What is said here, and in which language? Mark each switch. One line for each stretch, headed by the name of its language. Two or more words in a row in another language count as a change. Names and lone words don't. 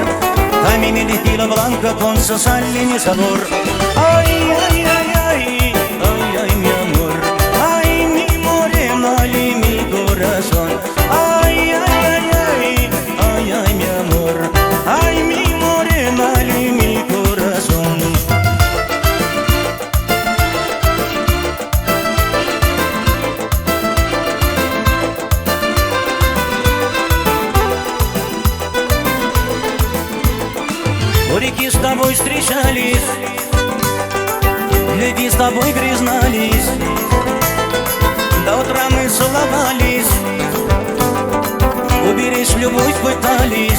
Spanish: Camino de tequila blanca con su sal y sabor. Ay, ay, ay, ay, ay, ay, mi amor. Ay, mi morena de mi corazón. Ay, ay, ay, ay, ay, ay, mi amor. Ay, mi morena de mi corazón.
Russian: У реки с тобой встречались, в любви с тобой признались, до утра мы целовались, уберечь любовь пытались.